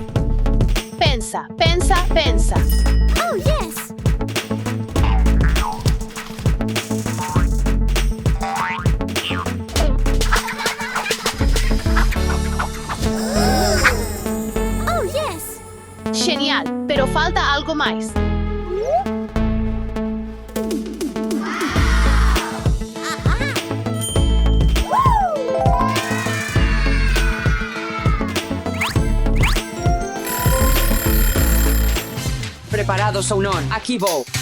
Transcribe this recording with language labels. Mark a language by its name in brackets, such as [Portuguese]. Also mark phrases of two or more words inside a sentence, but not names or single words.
[Galician] Pensa, pensa, pensa. [English] Oh, yes. Oh, yes. [Spanish] Genial, pero falta algo más. [Galician] Preparados ou non? Aquí vou.